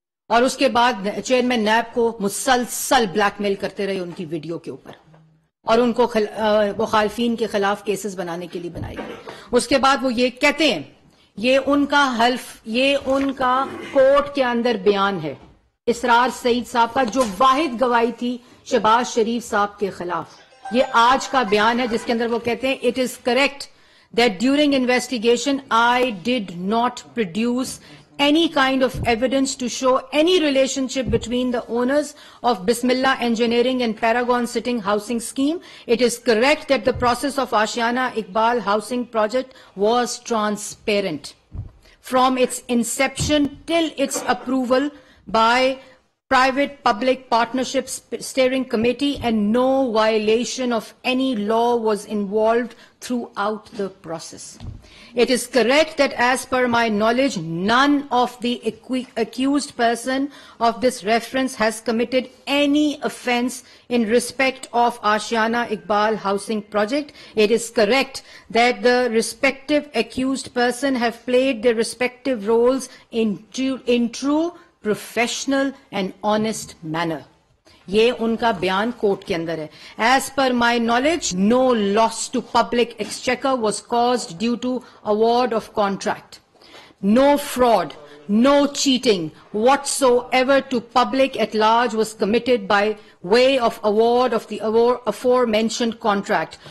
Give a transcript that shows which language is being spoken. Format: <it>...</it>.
<ur>اور اس کے بعد چیئرمین نیب کو مسلسل بلیک میل کرتے رہے ان کی ویڈیو کے اوپر, اور ان کو مخالفین کے خلاف کیسز بنانے کے لیے بنائے گئے. اس کے بعد وہ یہ کہتے ہیں, یہ ان کا حلف, یہ ان کا کورٹ کے اندر بیان ہے اسرار سعید صاحب کا, جو واحد گواہی تھی شہباز شریف صاحب کے خلاف. یہ آج کا بیان ہے جس کے اندر وہ کہتے ہیں</ur> <en>It is correct that during investigation I did not produce any kind of evidence to show any relationship between the owners of Bismillah Engineering and Paragon Sitting Housing Scheme. It is correct that the process of Ashiana Iqbal Housing Project was transparent from its inception till its approval by Private Public Partnerships Steering Committee, and no violation of any law was involved throughout the process. It is correct that as per my knowledge, none of the accused person of this reference has committed any offence in respect of Ashiana Iqbal Housing Project. It is correct that the respective accused person have played their respective roles in true professional and honest manner.</en> <ur>یہ ان کا بیان court کے اندر ہے.</ur> <en>As per my knowledge, no loss to public exchequer was caused due to award of contract. No fraud, no cheating whatsoever to public at large was committed by way of award of the aforementioned contract.</en>